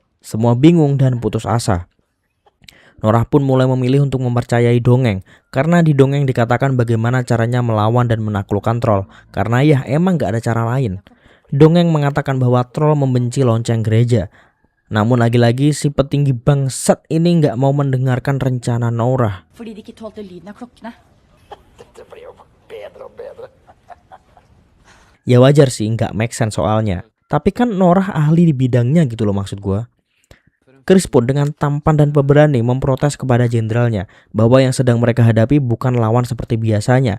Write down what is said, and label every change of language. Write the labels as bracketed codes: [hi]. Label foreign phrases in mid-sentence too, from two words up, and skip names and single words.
[id] Semua bingung dan putus asa. Norah pun mulai memilih untuk mempercayai dongeng, karena di dongeng dikatakan bagaimana caranya melawan dan menaklukkan troll, karena ya emang gak ada cara lain. Dongeng mengatakan bahwa troll membenci lonceng gereja. Namun lagi-lagi si petinggi bangsat ini gak mau mendengarkan rencana Norah. [no] Fordi de ikke tålte lyden av klokkene. [id] Ya wajar sih, gak [en] make sense [id] soalnya. Tapi kan Norah ahli di bidangnya gitu loh maksud gua. Chris pun dengan tampan dan pemberani memprotes kepada jenderalnya bahwa yang sedang mereka hadapi bukan lawan seperti biasanya.